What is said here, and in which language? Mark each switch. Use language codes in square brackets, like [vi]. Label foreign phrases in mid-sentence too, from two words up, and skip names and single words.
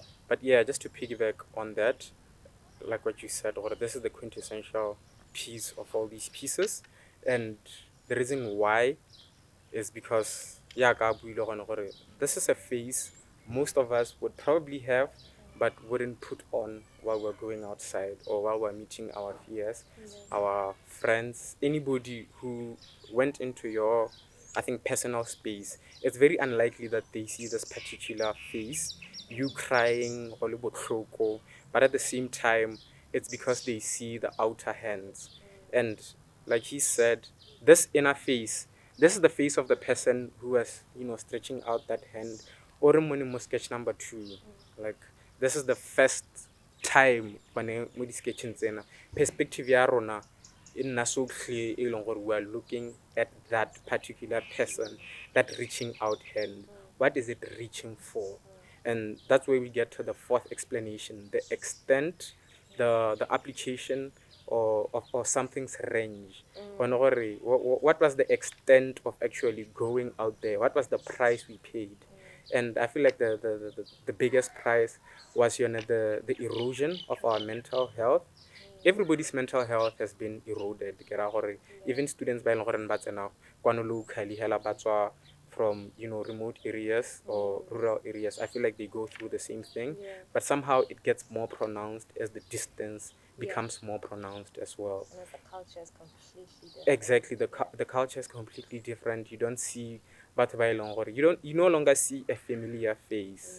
[en] But yeah, just to piggyback on that, like what you said, or this is the quintessential piece of all these pieces, and the reason why is because yeah, this is a phase most of us would probably have, but wouldn't put on while we're going outside or while we're meeting our peers, our friends, anybody who went into your, I think, personal space. It's very unlikely that they see this particular face, you crying, [tn] go le botlhoko, [en] but at the same time, it's because they see the outer hands. And like he said, this inner face, this is the face of the person who was, stretching out that hand. Or mo sketch number two, like this is the first time when [tn] mo di sketching tsena [en] perspective [tn] ya rona e nna [en] so clear [tn] e leng gore [en] we are looking at that particular person, that reaching out hand. What is it reaching for? And that's where we get to the fourth explanation, the extent, the application, or something's range. What was the extent of actually going out there? What was the price we paid? And I feel like the biggest price was, the erosion of our mental health. Everybody's mental health has been eroded. Even students by locally [tn] hela batswa [en] from, remote areas or rural areas. I feel like they go through the same thing, Yeah. but somehow it gets more pronounced as the distance Yeah. becomes more pronounced as well. And as the culture is completely different. Exactly, the culture is completely different. You don't see but you no longer see a familiar face.